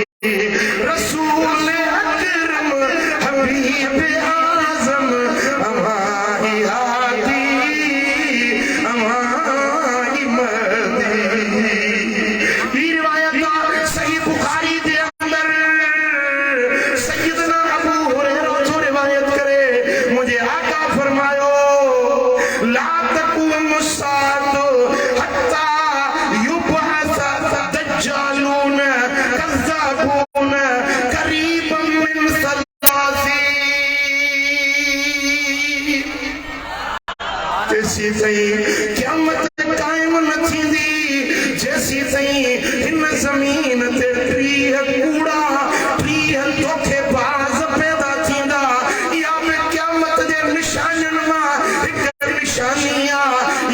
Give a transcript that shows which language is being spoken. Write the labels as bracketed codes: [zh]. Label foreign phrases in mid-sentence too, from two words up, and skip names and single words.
[sd] रसूल अकरम हबीब आज़म, अव्हां ई हादी, अव्हां ई महदी। ही रिवायत आहे सही बुखारी जे अंदर, सैयदना अबू हुरैरा जो रिवायत करे, मुंहिंजे आका फरमायो [ar] لا تقوم الساعة حتى يبعث دجالون كذابون قريبا من ثلاثين. [sd] जेसी ताईं क़यामत क़ाइम न थींदी, जेसी ताईं हिन ज़मीन ते 30 कूड़ा, 30 धोखेबाज़ पैदा थींदा। इहा बि क़यामत जे निशानियुनि मां हिकु निशानी आहे।